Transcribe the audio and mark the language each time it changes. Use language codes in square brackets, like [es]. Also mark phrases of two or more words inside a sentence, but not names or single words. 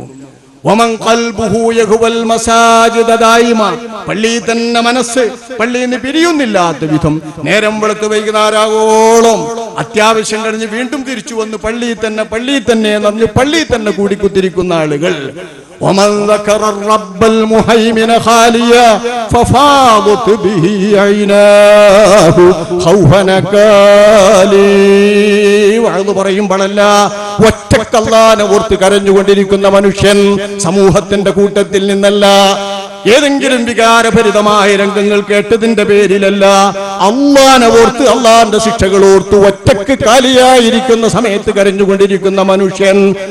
[ar] ومن قلبه يهوى المساجد دائما, [ml] പള്ളി തന്നെ മനസ്സ് പള്ളിയിൽ നിന്ന് പിരിയുന്നില്ലാത്ത വിധം നേരം വെളുത്ത് വൈകുന്നേരമാകോളം അത്യാവശ്യം കഴിഞ്ഞ് വീണ്ടും തിരിച്ചു വന്ന് പള്ളി തന്നെ എന്ന് പള്ളി തന്നെ കൂടിക്കുത്തിരിക്കുന്ന ആളുകൾ. [ar] ومن ذكر الرب المهيمن خاليا ففاضت به عيناه خوفا نكالي. [ml] വഅദ് പറയുമ്പോഴല്ല, ഒറ്റക്കല്ലാനെ ഓർത്ത് കരഞ്ഞുകൊണ്ടിരിക്കുന്ന മനുഷ്യൻ സമൂഹത്തിന്റെ കൂട്ടത്തിൽ നിന്നല്ല, ഏതെങ്കിലും വികാരഭരിതമായ രംഗങ്ങൾ കേട്ടതിന്റെ പേരിലല്ല, അള്ളാനെ ഓർത്ത് അള്ളാന്റെ ശിക്ഷകൾ ഓർത്ത് ഒറ്റക്ക് കാലിയായിരിക്കുന്ന സമയത്ത് കരഞ്ഞുകൊണ്ടിരിക്കുന്ന മനുഷ്യൻ.